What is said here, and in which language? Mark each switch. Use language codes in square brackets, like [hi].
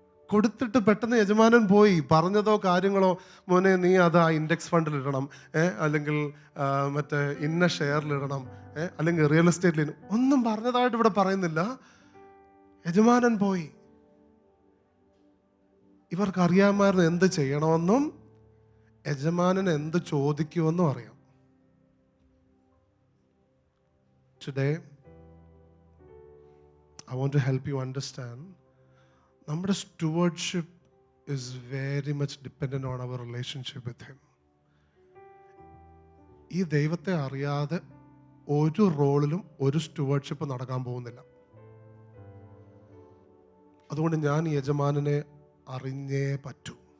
[ml] കൊടുത്തിട്ട് പെട്ടെന്ന് യജമാനൻ പോയി പറഞ്ഞതോ കാര്യങ്ങളോ, മോനെ നീ അത് ആ ഇൻഡെക്സ് ഫണ്ടിൽ ഇടണം, അല്ലെങ്കിൽ മറ്റേ ഇന്ന ഷെയറിലിടണം, അല്ലെങ്കിൽ റിയൽ എസ്റ്റേറ്റിൽ ഒന്നും പറഞ്ഞതായിട്ട് ഇവിടെ പറയുന്നില്ല. യജമാനൻ പോയി. ഇവർക്ക് അറിയാമായിരുന്നു എന്ത് ചെയ്യണമെന്നും യജമാനൻ എന്ത് ചോദിക്കുമെന്നും അറിയാം. [en] Today, I want to help you understand, [ml] നമ്മുടെ [en] stewardship is very much dependent on our relationship with him. [ml] ഈ ദൈവത്തെ അറിയാതെ ഒരു റോളിലും ഒരു stewardship നടക്കാൻ പോകുന്നില്ല. അതുകൊണ്ട് ഞാൻ ഈ യജമാനനെ അറിഞ്ഞേ പറ്റൂ.